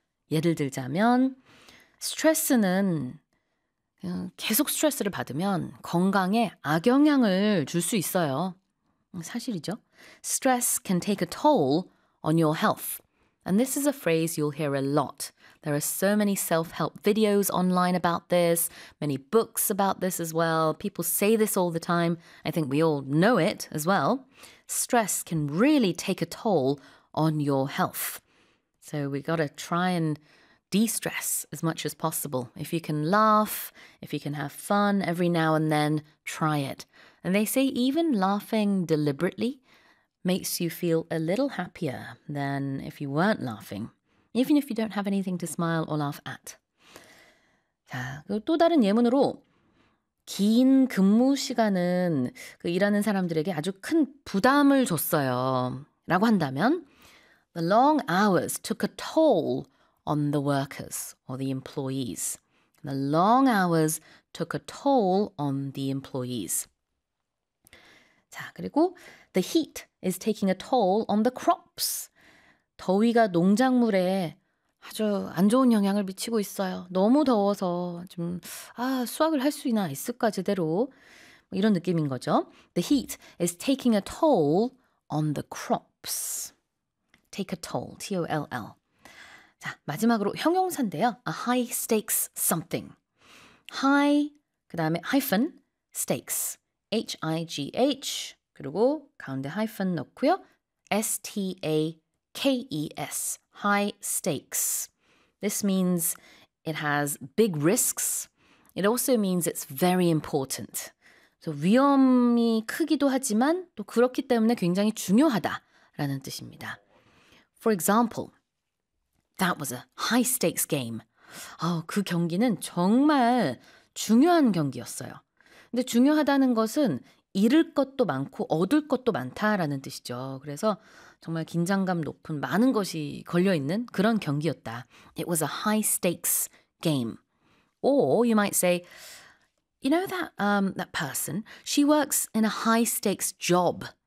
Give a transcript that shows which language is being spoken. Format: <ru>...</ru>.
<ko>예를 들자면 스트레스는 계속 스트레스를 받으면 건강에 악영향을 줄 수 있어요. 사실이죠.</ko> <en>Stress can take a toll on your health. And this is a phrase you'll hear a lot. There are so many self-help videos online about this, many books about this as well. People say this all the time. I think we all know it as well. Stress can really take a toll on your health. So we got to try and de-stress as much as possible. If you can laugh, if you can have fun every now and then, try it. And they say even laughing deliberately makes you feel a little happier than if you weren't laughing, even if you don't have anything to smile or laugh at.</en> <ko>자, 또 다른 예문으로 긴 근무 시간은 그 일하는 사람들에게 아주 큰 부담을 줬어요. 라고 한다면</ko> <en>The long hours took a toll on the workers or the employees. The long hours took a toll on the employees.</en> <ko>자, 그리고</ko> <en>The heat is taking a toll on the crops.</en> <ko>더위가 농작물에 아주 안 좋은 영향을 미치고 있어요. 너무 더워서 좀 수확을 할 수 있나 있을까 제대로 이런 느낌인 거죠.</ko> <en>The heat is taking a toll on the crops. Take a toll, T-O-L-L.</en> <ko>자, 마지막으로 형용사인데요.</ko> <en>A high stakes something. High,</en> <ko>그 다음에</ko> <en>hyphen, stakes.</en> <ko>H-I-G-H, 그리고 가운데 hyphen 넣고요.</ko> <en>S-T-A-K-E-S, high stakes. This means it has big risks. It also means it's very important.</en> <ko>So 위험이 크기도 하지만 또 그렇기 때문에 굉장히 중요하다라는 뜻입니다.</ko> <en>For example, that was a high stakes game.</en> <ko>그 경기는 정말 중요한 경기였어요. 근데 중요하다는 것은 잃을 것도 많고 얻을 것도 많다라는 뜻이죠. 그래서 정말 긴장감 높은 많은 것이 걸려있는 그런 경기였다.</ko> <en>It was a high stakes game. Or you might say, you know that, that person, she works in a high stakes job.</en>